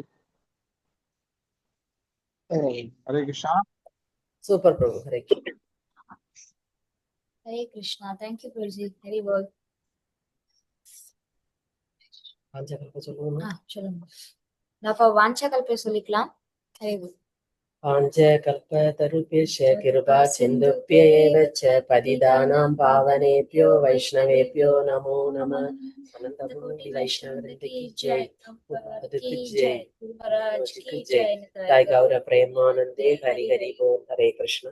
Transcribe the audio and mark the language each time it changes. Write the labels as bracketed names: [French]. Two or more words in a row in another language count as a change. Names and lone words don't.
[Tamil] ஹரே கிருஷ்ணா. சூப்பர் பிரபு. ஹரே ஹரே கிருஷ்ணா. தேங்க்யூ பிரபுஜி. ஹரி போல். பாஞ்சகல்ப சொல்லுவோமா? சொல்லுங்க. நான் அப்ப வாஞ்சகல்ப சொல்லிக்கலாம். [Sanskrit] पाञ्चकल्पतरुभ्यश्च कृपा सिन्धुभ्येव च पतितानां पावनेभ्यो वैष्णवेभ्यो नमो नमः। [Hindi] अनंतकोटि वैष्णववृंद की जय, की जय, महाराज की जय। जय गौर प्रेमानंदे हरि हरि बोल। हरे कृष्ण।